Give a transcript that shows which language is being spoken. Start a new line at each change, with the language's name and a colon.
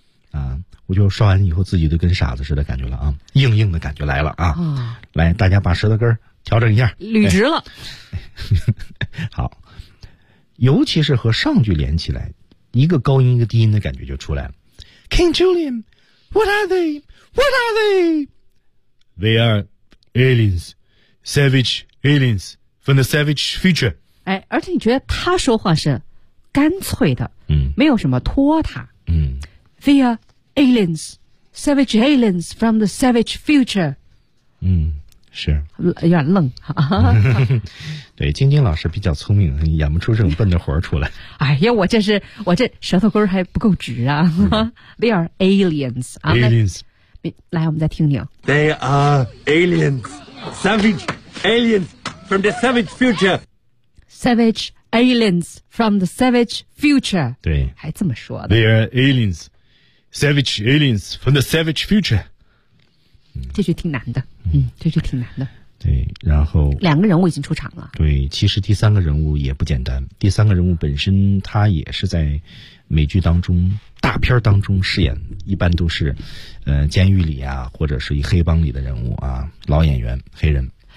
Chinese: 啊，我就说完以后，自己都跟傻子似的感觉了啊，硬硬的感觉来了啊。哦、来，大家把舌头根调整一下，捋直了。哎好，尤其是和上句连起来，一个高音一个低音的感觉就出来了。
English: King Julian, what are they? What are they? They are aliens, savage aliens from the savage future.
Chinese: 哎，而且你觉得他说话是干脆的，没有什么拖沓，
English: They are aliens, savage aliens from the savage future.
Chinese: 是有点愣。对，晶晶老师比较聪明，演不出这种笨的活出来。哎呀，我这舌头根还不够直啊。
English: They are aliens. Aliens.
Chinese: 来，我们再听听。
English: They are aliens, savage aliens from the savage future. Savage aliens from the savage future.
Chinese: 对，还这么说的。
English: They are aliens, savage aliens from the savage future.
Chinese: 这句挺难的，这句挺难的。对，然后两个人物已经出场了。对，其实第三个人物也不简单。第三个人物本身他也是在美剧当中、大片当中饰演，一般都是监狱里啊，或者是一黑帮里的人物啊，老演员，黑人。